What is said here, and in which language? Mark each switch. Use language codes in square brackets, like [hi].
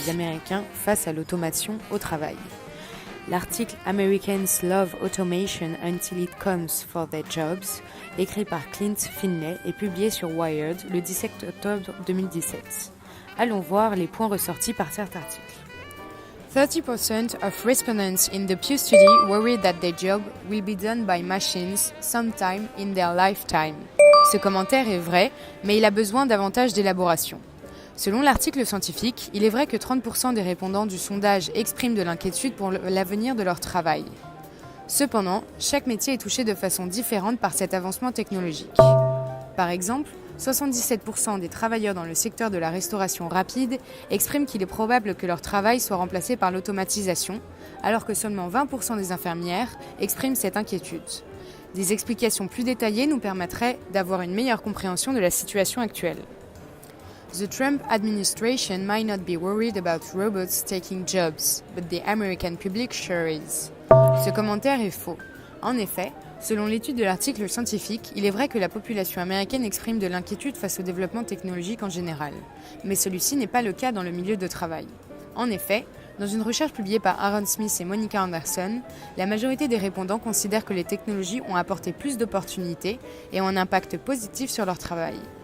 [fr] des Américains face à l'automation au travail. L'article Americans Love Automation Until It Comes for Their Jobs, écrit par Clint Finlay et publié sur Wired le 17 octobre 2017. Allons voir les points ressortis par cet article. [en] 30% of respondents in the Pew study worry that their job will be done by machines sometime in their lifetime. [fr] Ce commentaire est vrai, mais il a besoin davantage d'élaboration. Selon l'article scientifique, il est vrai que 30% des répondants du sondage expriment de l'inquiétude pour l'avenir de leur travail. Cependant, chaque métier est touché de façon différente par cet avancement technologique. Par exemple, 77% des travailleurs dans le secteur de la restauration rapide expriment qu'il est probable que leur travail soit remplacé par l'automatisation, alors que seulement 20% des infirmières expriment cette inquiétude. Des explications plus détaillées nous permettraient d'avoir une meilleure compréhension de la situation actuelle. [en] The Trump administration might not be worried about robots taking jobs, but the American public sure is. [fr] Ce commentaire est faux. En effet, selon l'étude de l'article scientifique, il est vrai que la population américaine exprime de l'inquiétude face au développement technologique en général, mais celui-ci n'est pas le cas dans le milieu de travail. En effet, dans une recherche publiée par Aaron Smith et Monica Anderson, la majorité des répondants considèrent que les technologies ont apporté plus d'opportunités et ont un impact positif sur leur travail.